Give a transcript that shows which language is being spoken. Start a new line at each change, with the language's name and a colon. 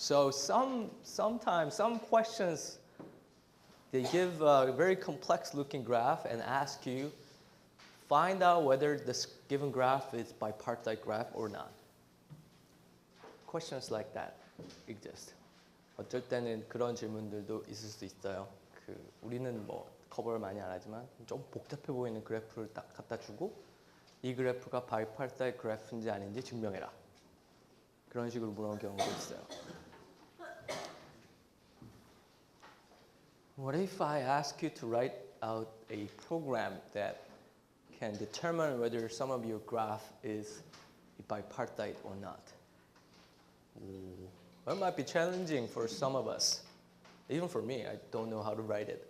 English: So sometimes some questions, they give a very complex looking graph and ask you, find out whether this given graph is bipartite graph or not. Questions like that exist.
Korean: 어쩔 때는 그런 질문들도 있을 수 있어요. 우리는 뭐 커버를 많이 안 하지만 좀 복잡해 보이는 그래프를 딱 갖다 주고 이 그래프가 바이파르타의 그래프인지 아닌지 증명해라. 그런 식으로 물어보는 경우도 있어요.
English: What if I ask you to write out a program that can determine whether some of your graph is bipartite or not? Well, it might be challenging for some of us. Even for me, I don't know how to write it.